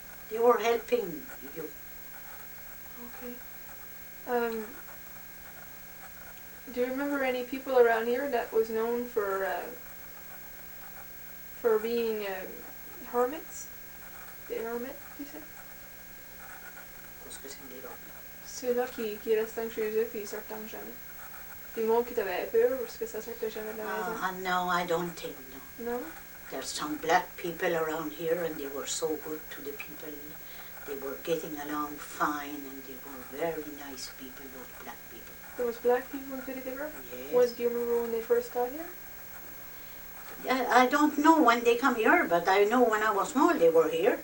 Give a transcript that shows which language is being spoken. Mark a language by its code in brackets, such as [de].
[en] They were helping you. Okay. Do you remember any people around here that was known for being hermits? [fr] Des hermits, tu sais? Qu'est-ce que c'est des hermits? Ceux-là qui restaient chez eux puis ils sortaient jamais. Du monde qui t'avait peur parce que ça sortait jamais de la maison. [en] No, I don't think, no. No? There's some black people around here, and they were so good to the people. They were getting along fine, and they were very nice people, those black people. There was black people in Petit River? Yes. Do you remember when they first got here? Yeah, I don't know when they come here, but I know when I was small they were here.